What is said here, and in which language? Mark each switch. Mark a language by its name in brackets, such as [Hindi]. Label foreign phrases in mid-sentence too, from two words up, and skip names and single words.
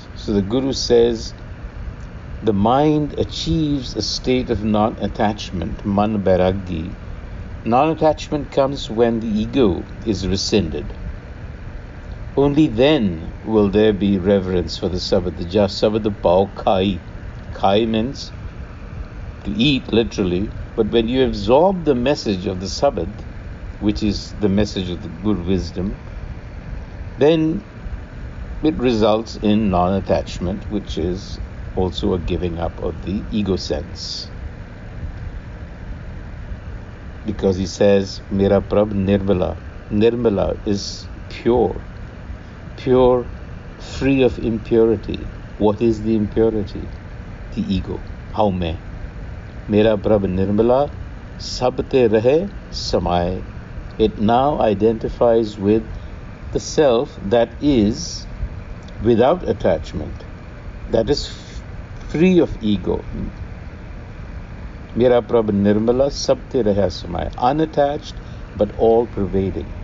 [English] So the Guru says, the mind achieves a state of non-attachment, [Punjabi] ਮਨ ਬੈਰਾਗੀ. [English] Non-attachment comes when the ego is rescinded. Only then will there be reverence for the sabad. [Punjabi] ਸਬਦ ਖਾਇ. [English] Khai means to eat, literally. But when you absorb the message of the sabad, which is the message of the good wisdom, then it results in non-attachment, which is also a giving up of the ego sense. Because he says, [Punjabi] ਮੇਰਾ ਪ੍ਰਭੁ ਨਿਰਮਲਾ. [English] Nirmala is pure, free of impurity. What is the impurity? The ego. How mein? [Punjabi] ਮੇਰਾ ਪ੍ਰਭੁ ਨਿਰਮਲਾ ਸਭ ਤੇ ਰਹੈ ਸਮਾਇ. [English] It now identifies with the self that is without attachment, that is free of ego. [Punjabi] ਮੇਰਾ ਪ੍ਰਭੁ ਨਿਰਮਲਾ ਸਭ ਤੇ ਰਹਾ ਸਮਾਇਆ, [English] unattached but all pervading.